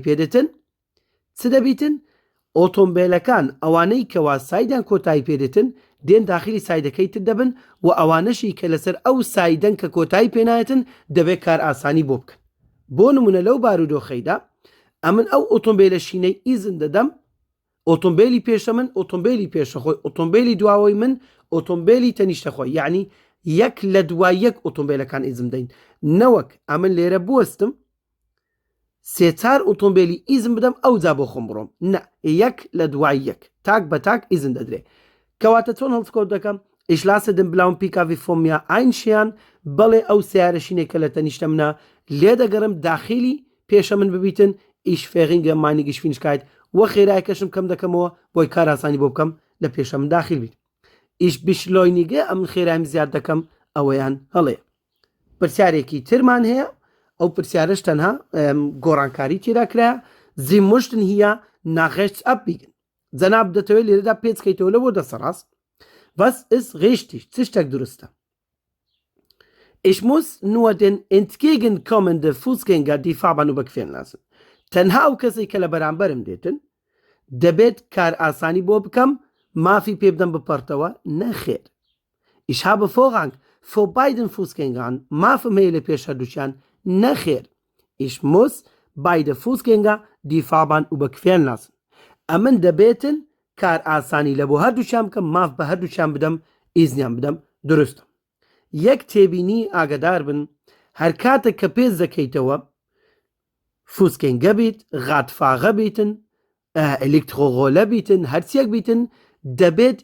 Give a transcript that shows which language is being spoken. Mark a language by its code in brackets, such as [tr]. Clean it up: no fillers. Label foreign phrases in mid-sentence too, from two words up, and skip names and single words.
[ckb] پێدێتن چ دەبیتن ئۆتۆمبیلەکان ئەوانەی کەوا سایدان کۆتایی پێدێتن دێن داخلی سایدەکەی تر دەبن و ئەوانەشی کە لەسەر ئەو سایدەن کە کۆتایی پێنایەتن دەبێت کار ئاسانی بۆ بکەن بۆ نمونە لەو بارودۆخەیدا ئەمن ئەو ئۆتۆمبیلە شینەی ئیزن دەدەم ئۆتۆمبیلی پێشە من ئۆتۆمبیلی پێشەخۆی ئۆتۆمبیلی دواوەی من ئۆتۆمبیلی تەنیشتەخۆی یعنی یەک لە دوای یەک ئۆتۆمبیلەکان ئیزم دەین نەوەک ئەمن لێرە بوەستم سێ-چار ئۆتۆمبیلی ئیزم بدەم ئەو جا بۆ خۆم بڕۆم نە یەک لە دوای یەک تاک بە تاک ئیزن دەدرێ کەواتە چۆن هەڵسکۆت دەکەم [de] Ich lasse den blauen PKW von mir einscheren [ckb] بەڵێ ئەو سیارەشینێکە لە تەنیشتە منە لێ دەگەڕم داخلی پێشە من ببیتن [de] ich verringere meine Geschwindigkeit [ckb] وە خێرایەکەشم کەم دەکەمەوە بۆی کار ئاسانی بۆ بکەم لە پێشە من داخل بیت [de] ich beschleunige [ckb] ئەم خێرایم زیاد دەکەم ئەوەیان هەڵەیە پرسیارێکی ترمان هەیە ئەو پرسیارش تەنها گۆڕانکاری تێدا کرایە [de] Sie möchten hier nach rechts abbiegen [ckb] جەناب دەتەوێت لێرەدا پێچکەیتەوە لە بۆ دەسەڕاست [de] Was ist richtig? [ckb] چ شتێک دروستە [de] Ich muss nur den entgegenkommenden Fußgänger die Fahrbahn überqueren lassen. [ckb] تەنها ئەو کەسێک کە لە بەرامبەرم دێتن دەبێت کار ئاسانی بۆ بکەم مافی پێ بدەم بپەڕتەوە نەخێر [de] Ich habe Vorrang vor beiden Fußgängern [ckb] مافم هەیە لە پێش هەردووچیان نەخێر [de] Ich muss beide Fußgänger die Fahrbahn überqueren lassen. [ckb] ئەمن دەبێتن کار ئاسانی لە بۆ هەردووچیان بکەم ماف بە هەردووچیان بدەم ئیزنیان بدەم دروستە یەک تێبینی ئاگدار بن هەر کاتێک کە پێش دەکەیتەوە فوسکێنگە بیت غاتفاغە بیتن ئەلکترۆغۆلە بیتن هەرچیەک بیتن دەبێت